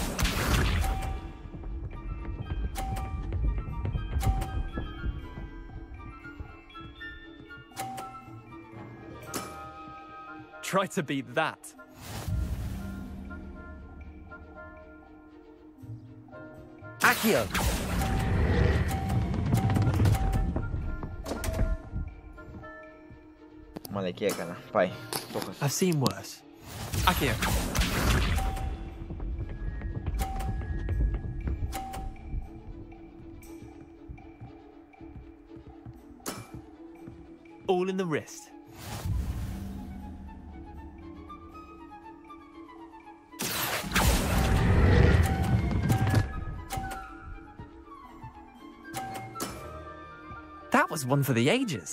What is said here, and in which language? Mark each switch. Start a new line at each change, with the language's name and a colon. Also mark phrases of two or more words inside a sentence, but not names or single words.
English: Try to beat that. Akio.
Greek: Μαλακή έκανα. Πάει. Το
English: I've seen worse. Akio. All in the wrist. That was one for the ages.